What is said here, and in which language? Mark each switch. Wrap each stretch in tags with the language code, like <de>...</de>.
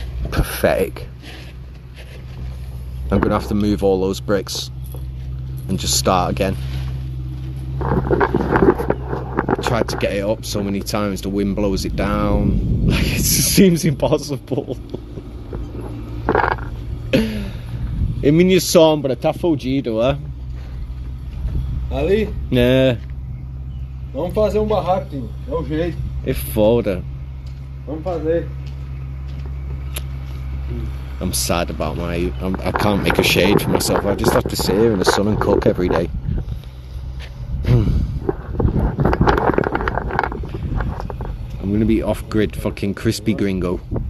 <en>Pathetic. I'm gonna have to move all those bricks and just start again. Tried to get it up so many times, the wind blows it down. Like, it seems impossible.</en> <pt>I minha sombra tá fudido, é? Ali? É. Vamos fazer um barraco, é o jeito. É foda. Vamos fazer.</pt> <en>I'm sad about I can't make a shade for myself. I just have to sit here in the sun and cook every day. I'm gonna be off-grid fucking crispy gringo.</en>